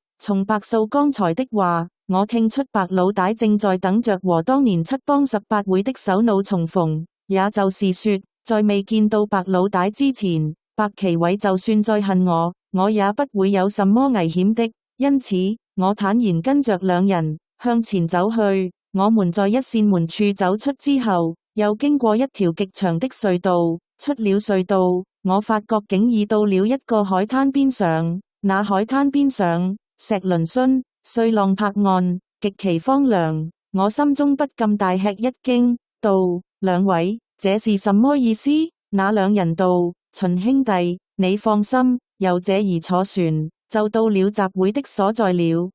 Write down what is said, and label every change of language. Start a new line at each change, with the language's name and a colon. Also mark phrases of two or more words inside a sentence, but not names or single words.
Chinese: 從白素剛才的話，我聽出白老大正在等着和當年7幫18會的首腦重逢，也就是說，在未見到白老大之前，白奇偉就算再恨我，我也不會有什麼危險的。因此，我坦然跟着2人向前走去。我們在一扇門處走出之後，又經過一條極長的隧道，出了隧道，我發覺竟已到了一個海灘邊上。那海灘邊上，石嶙峋，碎浪拍岸，極其荒涼。我心中不禁大吃一驚，道：兩位，這是什麼意思？那2人道：秦兄弟，你放心，由這兒坐船，就到了集會的所在了。